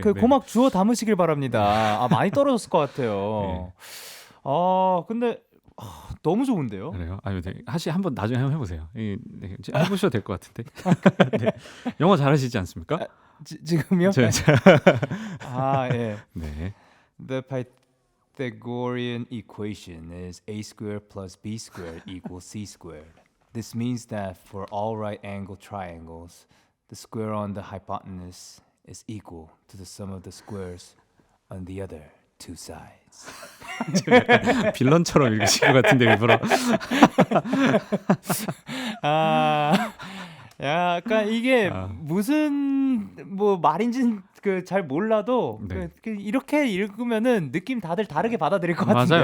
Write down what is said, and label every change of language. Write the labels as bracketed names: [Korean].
[Korean] 그 고막 주워 담으시길 바랍니다. 많이 떨어졌을 것 같아요. 근데 너무 좋은데요? 그래요? 한번 나중에 한번 해보세요. 해보셔도 될 것 같은데. 네. 영어 잘하시지 않습니까? 지금요? 예. 네. [English] The Pythagorean equation is a squared plus b squared equals c squared. This means that for all right-angled triangles, the square on the hypotenuse is equal to the sum of the squares on the other two sides. [Korean] 빌런처럼 읽으신 것 같은데 일부러. 약간 이게 무슨 말인지 잘 몰라도 네. 이렇게 읽으면은 느낌 다들 다르게 받아들일 것 같은데요.